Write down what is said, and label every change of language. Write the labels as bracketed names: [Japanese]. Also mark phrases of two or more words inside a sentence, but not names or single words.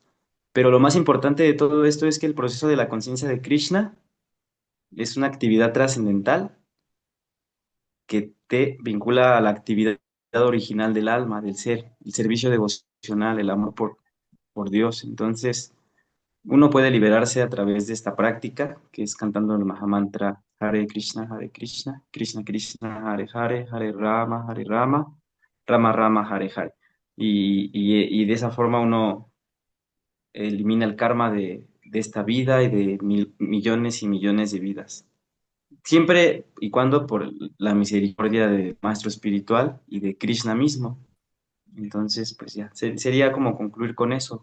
[Spanish] Pero lo más importante de todo esto es que el proceso de la conciencia de Krishna es una actividad trascendental que te vincula a la actividad original del alma, del ser, el servicio devocional, el amor por Dios. Entonces, uno puede liberarse a través de esta práctica, que es cantando el Mahamantra Hare Krishna, Krishna Krishna, Hare Rama, Hare Rama, Rama Rama, Hare Hare. Y de esa forma uno elimina el karma de esta vida y de millones y millones de vidas. Siempre y cuando por la misericordia del Maestro Espiritual y de Krishna mismo. Entonces, pues ya, sería como concluir con eso.